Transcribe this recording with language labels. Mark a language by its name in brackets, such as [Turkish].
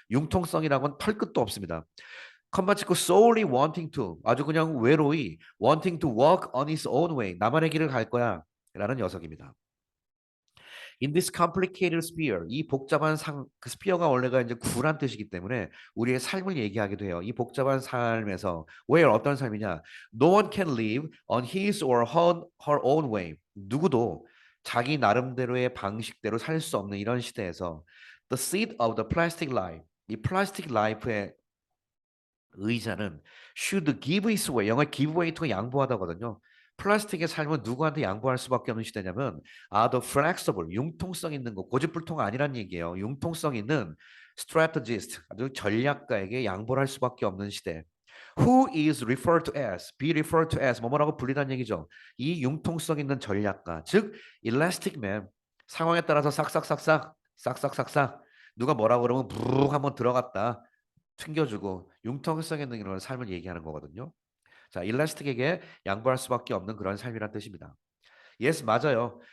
[Korean] 융통성이라고는 털끝도 없습니다. 컴마 찍고 [English] solely wanting to, [Korean] 아주 그냥 외로이 [English] wanting to walk on his own way, [Korean] 나만의 길을 갈 거야 라는 녀석입니다. [English] In this complicated sphere, [Korean] 이 복잡한 그 스피어가 원래가 이제 구란 뜻이기 때문에 우리의 삶을 얘기하기도 해요. 이 복잡한 삶에서 where 어떤 삶이냐? [English] No one can live on his or her own way. [Korean] 누구도 자기 나름대로의 방식대로 살 수 없는 이런 시대에서 [English] the seed of the plastic life, [Korean] 이 플라스틱 라이프의 의자는 [English] should give his way, [Korean] 영어 give way to가 양보하다거든요. 플라스틱의 삶은 누구한테 양보할 수밖에 없는 시대냐면 [English] the flexible, [Korean] 융통성 있는 거, 고집불통 아니란 얘기예요. 융통성 있는 strategist, 아주 전략가에게 양보를 할 수밖에 없는 시대. [English] Who is referred to as, be referred to as, [Korean] 뭐뭐라고 불리다는 얘기죠. 이 융통성 있는 전략가, 즉 elastic man, 상황에 따라서 싹싹싹싹 누가 뭐라고 그러면 부르륵 한번 들어갔다. 튕겨주고 융통성 있는 이런 삶을 얘기하는 거거든요. 자, 일라스틱에게 양보할 수밖에 없는 그런 삶이란 뜻입니다. [English] Yes, [Korean] 맞아요.